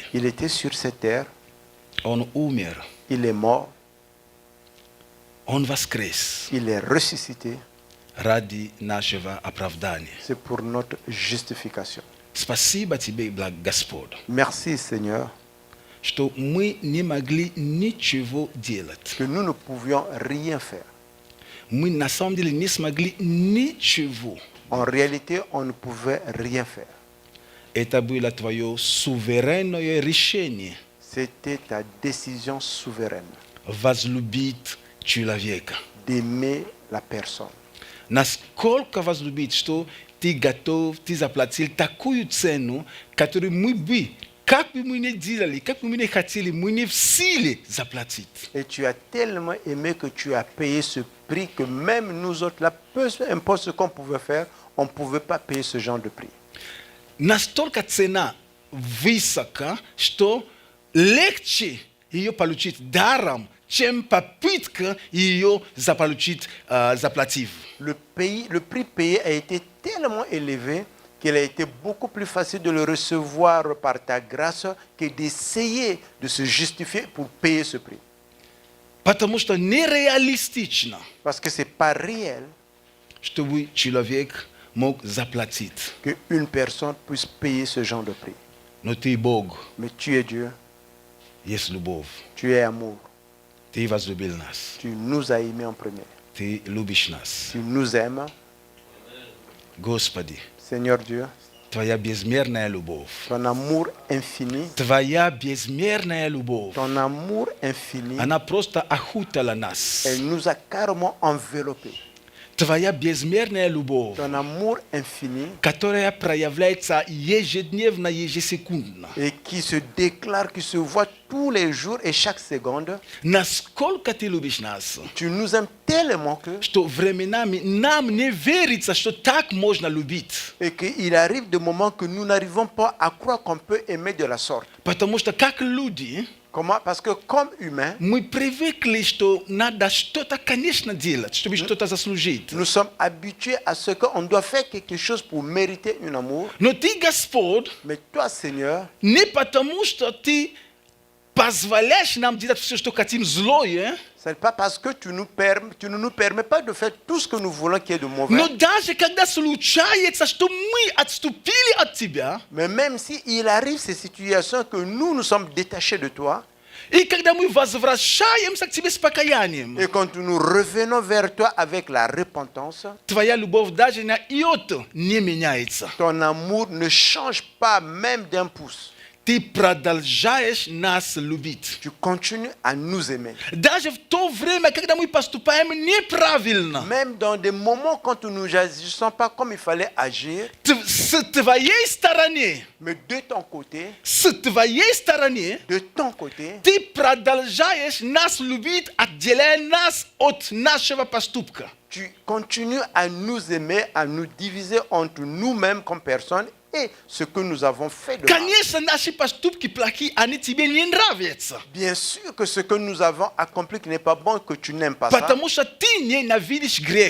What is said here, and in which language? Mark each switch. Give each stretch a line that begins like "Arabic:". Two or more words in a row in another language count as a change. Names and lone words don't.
French: Il était sur cette terre.
Russian: Он умер.
French: Il est mort.
Russian: Он воскрес
French: Il est ressuscité.
Russian: ради нашего оправдания.
French: C'est pour notre justification.
Russian: Спасибо Тебе, Господь,
French: Merci, Seigneur,
Russian: что мы не могли ничего делать.
French: que nous ne pouvions rien faire.
Russian: Мы на самом деле не смогли ничего.
French: En réalité, on ne pouvait rien faire.
Russian: Это было Твое суверенное решение
French: C'était ta décision souveraine
Russian: возлюбить человека.
French: d'aimer la personne.
Russian: Насколько возлюбить, что Ты готов, Ты заплатил такую цену, которую мы бы, как бы мы ни делали, как бы мы ни хотели, мы не в силе заплатить.
French: Et tu as tellement aimé que tu as payé ce prix que même nous autres, là, peu importe ce qu'on pouvait faire, on ne pouvait pas payer ce genre de prix.
Russian: Настолько цена высока, что легче ее получить даром, чем попытка ее заполучить, заплатив.
French: Le prix payé a été tellement élevé qu'il a été beaucoup plus facile de le recevoir par ta grâce que d'essayer de se justifier pour payer ce prix.
Russian: Потому что нереалистично,
French: Parce que ce n'est pas réel
Russian: чтобы человек мог заплатить.
French: qu'une personne puisse payer ce genre de prix.
Russian: Но Ты Бог,
French: Mais tu es Dieu,
Russian: есть любовь.
French: tu es amour.
Russian: Ты возлюбил нас.
French: Tu nous as aimés en premier.
Russian: Ты любишь нас.
French: Tu nous aimes,
Russian: Господи,
French: Seigneur Dieu.
Russian: Твоя безмерная любовь.
French: Ton amour infini,
Russian: Твоя безмерная любовь.
French: ton amour infini,
Russian: Она просто охутила нас.
French: elle nous a carrément enveloppés.
Russian: Твоя безмерная любовь,
French: Ton amour infini
Russian: которая проявляется ежедневно, ежесекундно.
French: et qui se déclare, qui se voit tous les jours et chaque seconde.
Russian: Насколько Ты любишь нас,
French: Tu nous aimes tellement que
Russian: что временами нам не верится, что так можно любить.
French: et qu'il arrive des moments que nous n'arrivons pas à croire qu'on peut aimer de la sorte.
Russian: Потому что как люди,
French: Comment? Parce que comme humains,
Russian: мы привыкли, что надо что-то, конечно, делать, чтобы что-то заслужить.
French: nous sommes habitués à ce qu'on doit faire quelque chose pour mériter un amour.
Russian: Но Ты, Господь,
French: Mais toi, Seigneur,
Russian: не потому, что Ты позволяешь нам делать все, что хотим, злое,
French: ce n'est pas parce que tu ne nous permets pas de faire tout ce que nous voulons qui est de mauvais.
Russian: но даже когда случается, что мы отступили от Тебя,
French: Mais même s'il arrive ces situations que nous sommes détachés de toi,
Russian: и когда мы возвращаемся к Тебе с покаянием,
French: et quand nous revenons vers toi avec la repentance,
Russian: Твоя любовь даже на иоту не меняется.
French: ton amour ne change pas même d'un pouce.
Russian: Ты продолжаешь нас любить.
French: Tu continues à nous aimer.
Russian: Даже в то время, когда мы поступаем неправильно,
French: Même dans des moments quand nous n'agissons pas comme il fallait agir,
Russian: с Твоей стороны,
French: mais de ton côté,
Russian: Ты продолжаешь нас любить, отделяя нас от нашего поступка.
French: tu continues à nous aimer, à nous diviser entre nous-mêmes comme personnes et ce que nous avons fait de mal.
Russian: Конечно, наши поступки плохие, они тебе не нравятся.
French: Bien sûr que ce que nous avons accompli qui n'est pas bon, que tu n'aimes pas ça,
Russian: Потому что ты ненавидишь грех.